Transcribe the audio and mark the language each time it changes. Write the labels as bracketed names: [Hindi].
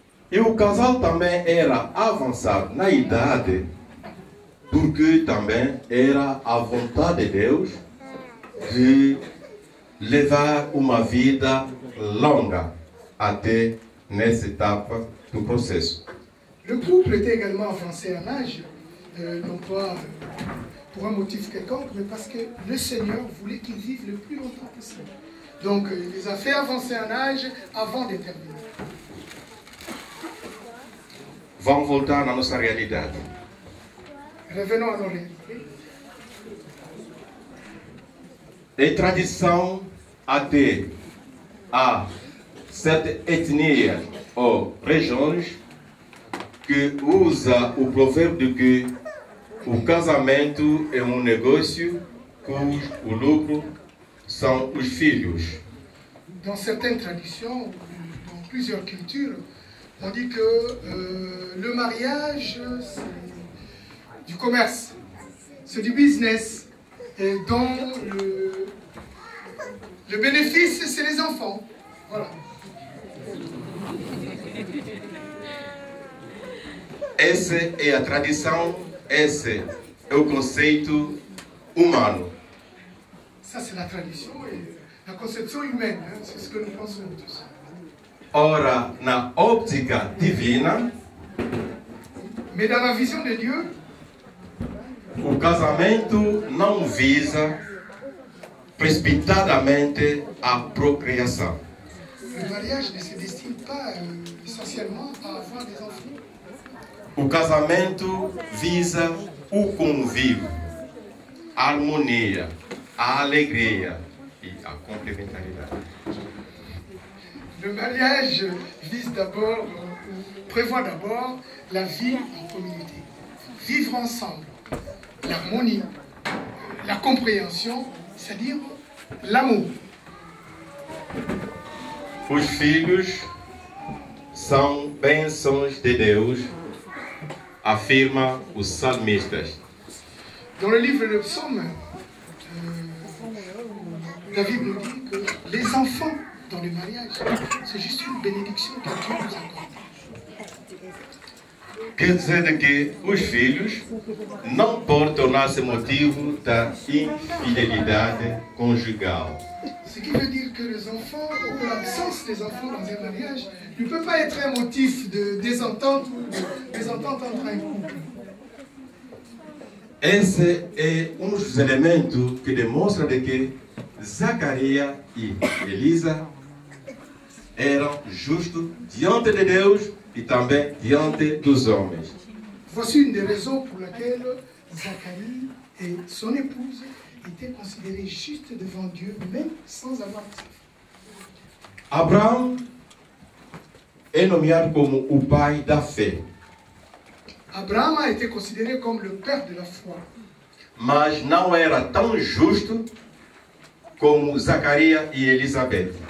[Portuguese] E o casal também era avançado na idade, porque também era a vontade de Deus de levar uma vida longa até nessa etapa do processo. [French] Le couple était également avancé en âge, non pas pour un motif quelconque, mais parce que le Seigneur voulait qu'ils vivent le plus longtemps possible. Donc il les a fait avancer en âge avant de terminer. [Portuguese] Vamos voltar na nossa realidade. [French] Revenons à nos réalités. [Portuguese] É tradição até há certas etnias ou regiões que usa o provérbio de que o casamento é um negócio cujo o lucro são os filhos. [French] Dans certaines traditions, dans plusieurs cultures, on dit que le mariage, c'est du commerce, c'est du business, et dont le bénéfice, c'est les enfants. Voilà. [Portuguese] Essa é a tradição, esse é o conceito humano. [French] Ça, c'est la tradition et la conception humaine, hein, c'est ce que nous pensons tous. [Portuguese] Ora, na óptica divina, [French] Mais dans la vision de Dieu, [Portuguese] o casamento não visa precipitadamente à procriação. [French] Le mariage ne se destine pas essentiellement à avoir des enfants. [Portuguese] O casamento visa o convívio, a harmonia, a alegria e a complementaridade. [French] Le mariage vise d'abord, prévoit d'abord la vie en communauté. Vivre ensemble, l'harmonie, la compréhension, c'est-à-dire l'amour. [Portuguese] Os filhos são bênçãos de Deus, afirma os salmistas. [French] Dans le livre de Psaume, David nous dit que les enfants dans le mariage, c'est juste une bénédiction que Dieu nous accorde. [Portuguese] Quer dizer que os filhos não podem tornar-se motivo da infidelidade conjugal. [French] Ce qui veut dire que les enfants, ou l'absence des enfants dans un mariage, ne peut pas être un motif de désentente ou de désentente entre un couple. [Portuguese] Esse é um dos elementos que demonstra de que Zacarias e Elisa eram justos diante de Deus e também diante dos homens. [French] Voici une des raisons pour laquelle Zacharie et son épouse étaient considérés justes devant Dieu, même sans avoir de enfants. [Portuguese] Abraão é nomeado como o pai da fé, [French] Abraham a été considéré comme le père de la foi. [Portuguese] mas não era tão justo como Zacarias e Elizabeth.